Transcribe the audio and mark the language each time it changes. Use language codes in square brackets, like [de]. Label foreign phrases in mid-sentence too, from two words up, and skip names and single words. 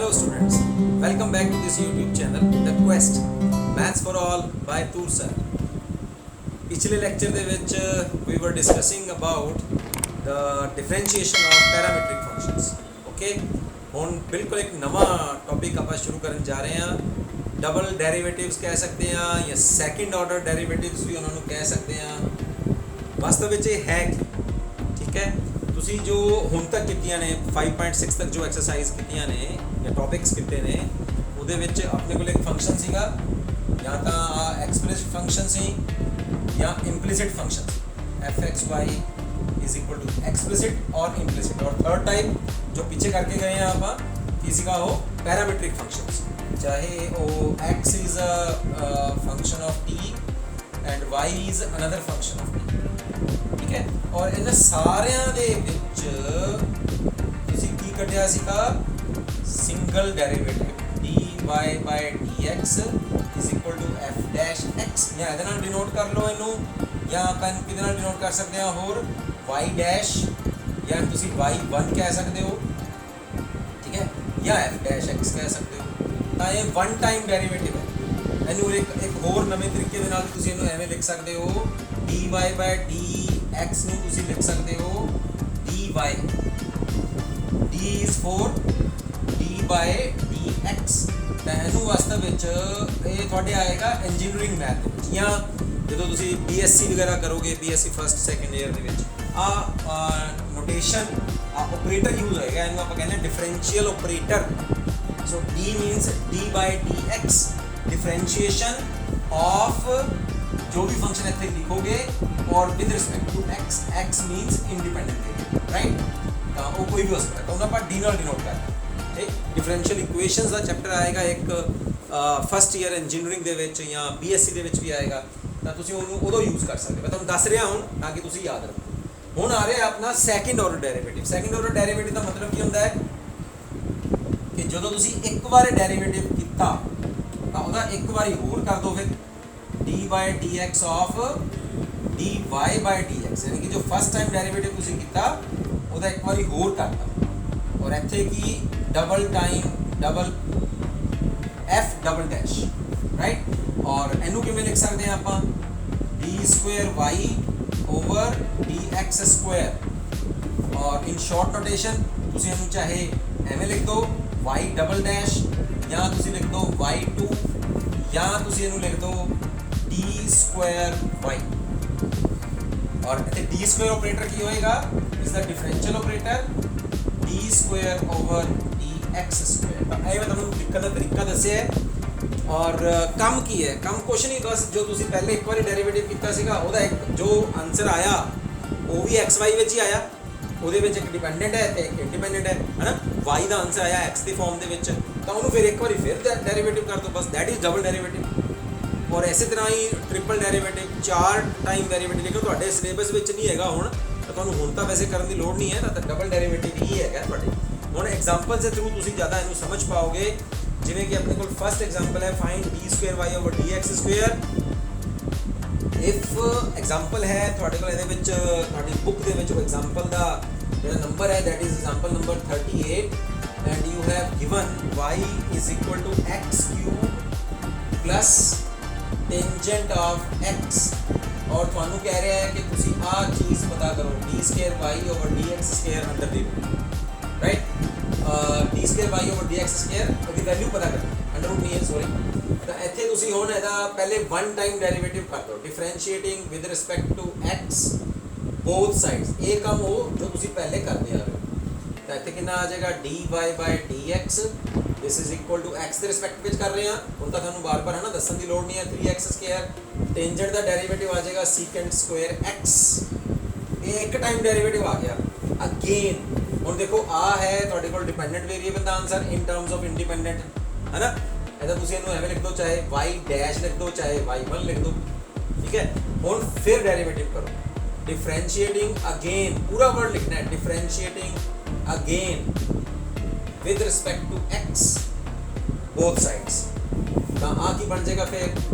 [en] Hello students, welcome back to this YouTube channel, The Quest Maths for All by Toor Sir. [hi] पिछले लेक्चर [pa] ਦੇ ਵਿੱਚ [en] we were discussing about the differentiation of parametric functions. [pa] Okay, ਹੁਣ ਬਿਲਕੁਲ ਇੱਕ ਨਵਾਂ ਟੌਪਿਕ ਆਪਾਂ ਸ਼ੁਰੂ ਕਰਨ ਜਾ ਰਹੇ ਹਾਂ. [en] double derivatives [pa] ਕਹਿ ਸਕਦੇ ਹਾਂ ਜਾਂ [en] second order derivatives [pa] ਵੀ ਉਹਨਾਂ ਨੂੰ ਕਹਿ ਸਕਦੇ ਹਾਂ. ਵਾਸਤਵ ਵਿੱਚ ਇਹ ਹੈ ਕਿ ਠੀਕ ਹੈ ਤੁਸੀਂ ਜੋ ਹੁਣ ਤੱਕ ਕੀਤੀਆਂ ਨੇ 5.6 ਤੱਕ ਜੋ ਐਕਸਰਸਾਈਜ਼ ਕੀਤੀਆਂ ਨੇ ਜਾਂ ਟੌਪਿਕਸ ਕੀਤੇ ਨੇ ਉਹਦੇ ਵਿੱਚ ਆਪਣੇ ਕੋਲ ਇੱਕ ਫੰਕਸ਼ਨ ਸੀਗਾ ਜਾਂ ਤਾਂ [en] express function [pa] ਸੀ ਜਾਂ [en] implicit function [pa] fxy [en] is equal to explicit or implicit [hi] और [en] third type [hi] जो पीछे करके गए हैं आप किसी का हो [en] parametric functions [hi] चाहे वो [en] x is a function of t and y is another function of t [hi] ठीक है और इन [pa] सारिਆਂ ਦੇ ਵਿੱਚ ਤੁਸੀਂ ਕੀ ਕੱਢਿਆ ਸੀਗਾ [en] single derivative dy by dx is equal to f dash x [pa] ਜਾਂ ਇਹਦੇ ਨਾਲ ਡਿਨੋਟ ਕਰ ਲਓ ਇਹਨੂੰ ਜਾਂ ਆਪਾਂ ਕਿਹਦੇ ਨਾਲ ਡਿਨੋਟ ਕਰ ਸਕਦੇ ਹਾਂ ਹੋਰ [en] y dash [pa] ਜਾਂ ਤੁਸੀਂ y1 ਕਹਿ ਸਕਦੇ ਹੋ ਠੀਕ ਹੈ ਜਾਂ [en] f dash x [pa] ਕਹਿ ਸਕਦੇ ਹੋ ਤਾਂ ਇਹ [en] one time derivative [pa] ਹੈ ਇਹਨੂੰ ਇੱਕ ਹੋਰ ਨਵੇਂ ਤਰੀਕੇ ਦੇ ਨਾਲ ਤੁਸੀਂ ਇਹਨੂੰ ਐਵੇਂ ਲਿਖ ਸਕਦੇ ਹੋ [en] dy by dx [pa] ਨੂੰ ਤੁਸੀਂ ਲਿਖ ਸਕਦੇ ਹੋ dy [en] d is for d by dx [pa] ਤਾਂ ਇਹਨੂੰ ਵਾਸਤਵ ਵਿੱਚ ਇਹ ਤੁਹਾਡੇ ਆਏਗਾ [en] engineering math [pa] ਦੇ ਵਿੱਚ ਜਾਂ ਜਦੋਂ ਤੁਸੀਂ BSc ਵਗੈਰਾ ਕਰੋਗੇ BSc [en] first second year [pa] ਦੇ ਵਿੱਚ [en] notation operator [pa] ਯੂਜ਼ ਹੋਏਗਾ ਇਹਨੂੰ ਆਪਾਂ ਕਹਿੰਦੇ [en] differential operator [pa] ਸੋ [en] d means d by dx differentiation of [hi] जो भी फंक्शन इतने लिखोगे और [en] with respect to x x means independent variable right [hi] तो वो कोई भी हो सकता है तो उन्हें डी [pa] ਨਾਲ [hi] डिनोट करना ठीक [en] differential equations [pa] ਦਾ ਚੈਪਟਰ ਆਏਗਾ ਇੱਕ [en] first year engineering [pa] ਦੇ ਵਿੱਚ ਜਾਂ BSc ਦੇ ਵਿੱਚ ਵੀ ਆਏਗਾ ਤਾਂ ਤੁਸੀਂ ਉਹਨੂੰ ਉਦੋਂ ਯੂਜ਼ ਕਰ ਸਕਦੇ ਹੋ ਮੈਂ ਤੁਹਾਨੂੰ ਦੱਸ ਰਿਹਾ ਹਾਂ ਤਾਂ ਕਿ ਤੁਸੀਂ ਯਾਦ ਰੱਖੋ ਹੁਣ ਆ ਰਿਹਾ ਆਪਣਾ [en] second order derivative second order derivative [pa] ਦਾ ਮਤਲਬ ਕੀ ਹੁੰਦਾ ਹੈ ਕਿ ਜਦੋਂ ਤੁਸੀਂ ਇੱਕ ਵਾਰ ਡੈਰੀਵੇਟਿਵ ਕੀਤਾ ਤਾਂ ਉਹਦਾ ਇੱਕ ਵਾਰੀ ਹੋਰ ਕਰ ਦੋ ਫਿਰ [en] dy by dx of dy by dx [pa] ਯਾਨੀ ਕਿ ਜੋ [en] first time derivative [pa] ਤੁਸੀਂ ਕੀਤਾ ਉਹਦਾ ਇੱਕ ਵਾਰੀ ਹੋਰ ਕਰਤਾ ਔਰ ਇੱਥੇ ਕੀ [en] double time double [pa] f [en] double dash right [pa] ਔਰ ਇਹਨੂੰ ਕਿਵੇਂ ਲਿਖ ਸਕਦੇ ਹਾਂ ਆਪਾਂ [en] d square y over dx square [pa] ਔਰ [en] in short notation [pa] ਤੁਸੀਂ ਇਹਨੂੰ ਚਾਹੇ ਐਵੇਂ ਲਿਖ ਦਿਓ [en] y double dash [pa] ਜਾਂ ਤੁਸੀਂ ਲਿਖ ਦਿਓ y2 ਜਾਂ ਤੁਸੀਂ ਇਹਨੂੰ ਲਿਖ ਦਿਓ [en] d square y [pa] ਔਰ ਇੱਥੇ [en] d square [pa] ਆਪਰੇਟਰ ਕੀ ਹੋਏਗਾ ਇਸ ਦਾ [en] differential operator d square over dx square [pa] ਤਾਂ ਇਹ ਮੈਂ ਤੁਹਾਨੂੰ ਲਿਖਣ ਦਾ ਤਰੀਕਾ ਦੱਸਿਆ ਹੈ ਔਰ ਕੰਮ ਕੀ ਹੈ ਕੰਮ ਕੁਛ ਨਹੀਂ ਬਸ ਜੋ ਤੁਸੀਂ ਪਹਿਲੇ ਇੱਕ ਵਾਰੀ ਡੈਰੀਵੇਟਿਵ ਕੀਤਾ ਸੀਗਾ ਉਹਦਾ ਇੱਕ ਜੋ ਆਨਸਰ ਆਇਆ ਉਹ ਵੀ xy ਵਿੱਚ ਹੀ ਆਇਆ ਉਹਦੇ ਵਿੱਚ ਇੱਕ ਡਿਪੈਂਡੈਂਟ ਹੈ ਤੇ ਇੱਕ ਇੰਡੀਪੈਂਡੈਂਟ ਹੈ ਹੈਨਾ y ਦਾ ਆਨਸਰ ਆਇਆ x ਦੀ ਫਾਰਮ ਦੇ ਵਿੱਚ ਤਾਂ ਉਹਨੂੰ ਫਿਰ ਇੱਕ ਵਾਰੀ ਫਿਰ ਡੈਰੀਵੇਟਿਵ ਕਰ ਦਿਓ ਬਸ [en] that is double derivative [pa] ਔਰ ਇਸੇ ਤਰ੍ਹਾਂ ਹੀ [en] triple derivative 4 time derivative [pa] ਲੇਕਿਨ ਤੁਹਾਡੇ ਸਿਲੇਬਸ ਵਿੱਚ ਨਹੀਂ ਹੈਗਾ ਹੁਣ ਤਾਂ ਤੁਹਾਨੂੰ ਹੁਣ ਤਾਂ ਵੈਸੇ ਕਰਨ ਦੀ ਲੋੜ ਨਹੀਂ ਹੈ ਤਾਂ [en] double derivative [pa] ਹੀ ਹੈਗਾ ਤੁਹਾਡੇ ਹੁਣ ਐਗਜ਼ਾਮਪਲਸ ਦੇ ਥਰੂ ਤੁਸੀਂ ਜ਼ਿਆਦਾ ਇਹਨੂੰ ਸਮਝ ਪਾਓਗੇ ਜਿਵੇਂ ਕਿ ਆਪਣੇ ਕੋਲ [en] first example [pa] ਹੈ [en] find d square y over dx square if example [pa] ਹੈ ਤੁਹਾਡੇ ਕੋਲ ਇਹਦੇ ਵਿੱਚ ਤੁਹਾਡੀ ਬੁੱਕ ਦੇ ਵਿੱਚ ਉਹ ਐਗਜ਼ਾਮਪਲ ਦਾ ਜਿਹੜਾ ਨੰਬਰ ਹੈ [en] that is example number 38 and you have given y is equal to x cube plus tangent of x [pa] और ਤੁਹਾਨੂੰ ਕਹਿ ਰਿਹਾ ਹੈ ਕਿ ਤੁਸੀਂ ਆਹ ਚੀਜ਼ ਪਤਾ ਕਰੋ [en] d square y over dx square [pa] ਅੰਦਰ ਦੇ [en] right d square y over dx square [pa] ਉਹਦੀ ਵੈਲਿਊ ਪਤਾ ਕਰੋ [en] under root [pa] ਨਹੀਂ ਹੈ ਸੌਰੀ ਤਾਂ ਇੱਥੇ ਤੁਸੀਂ ਹੁਣ ਇਹਦਾ ਪਹਿਲੇ [en] one time derivative [pa] ਕਰ ਦਿਓ [en] differentiating with respect to x both sides [pa] ਇਹ ਕੰਮ ਉਹ ਜੋ ਤੁਸੀਂ ਪਹਿਲੇ ਕਰਦੇ ਆ ਰਹੇ ਹੋ ਤਾਂ ਇੱਥੇ ਕਿੰਨਾ ਆ ਜਾਏਗਾ [en] dy by dx this is equal to x [pa] ਦੇ ਰਿਸਪੈਕਟ ਵਿੱਚ ਕਰ ਰਹੇ ਹਾਂ ਹੁਣ ਤਾਂ ਤੁਹਾਨੂੰ ਬਾਰ-ਬਾਰ ਹੈ ਨਾ ਦੱਸਣ ਦੀ ਲੋੜ ਨਹੀਂ ਹੈ [en] 3x square [pa] ਟੈਂਜੈਂਟ ਦਾ ਡੈਰੀਵੇਟਿਵ ਆ ਜਾਏਗਾ [en] secant square x [pa] ਇਹ ਇੱਕ ਟਾਈਮ ਡੈਰੀਵੇਟਿਵ ਆ ਗਿਆ ਅਗੇਨ ਹੁਣ ਦੇਖੋ ਆ ਹੈ ਤੁਹਾਡੇ ਕੋਲ [en] dependent variable [pa] ਦਾ ਆਨਸਰ [en] in terms of independent [pa] ਹੈ ਨਾ ਇਹਦਾ ਤੁਸੀਂ ਇਹਨੂੰ ਐਵੇਂ ਲਿਖ ਦਿਓ ਚਾਹੇ [en] y dash [pa] ਲਿਖ ਦਿਓ ਚਾਹੇ y1 ਲਿਖ ਦਿਓ ਠੀਕ ਹੈ ਹੁਣ ਫਿਰ ਡੈਰੀਵੇਟਿਵ ਕਰੋ [en] differentiating again [hi] पूरा वर्ड लिखना है [en] differentiating again with respect to x both sides [pa] ਤਾਂ ਆ ਕੀ ਬਣ ਜਾਏਗਾ ਫਿਰ